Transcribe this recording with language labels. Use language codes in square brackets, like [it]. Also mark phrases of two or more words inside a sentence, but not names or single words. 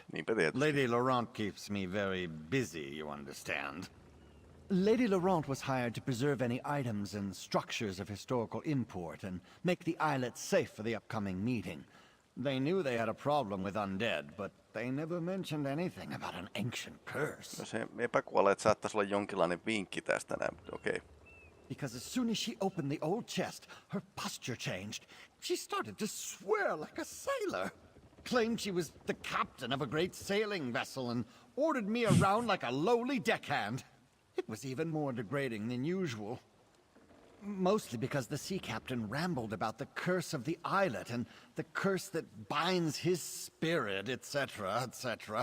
[en] Lady Laurent keeps me very busy, you understand. Lady Laurent was hired to preserve any items and structures of historical import and make the islet safe for the upcoming meeting. They knew they had a problem with undead, but they never mentioned anything about an ancient curse. [fi] No se epäkuolleet saattaisi olla jonkinlainen vinkki tästä näin, mutta okei. [en] Because as soon as she opened the old chest, her posture changed. She started to swear like a sailor. Claimed she was the captain of a great sailing vessel and ordered me around like a lowly deckhand. It was even more degrading than usual. Mostly because the sea captain rambled about the curse of the islet and the curse that binds his spirit, etc., etc.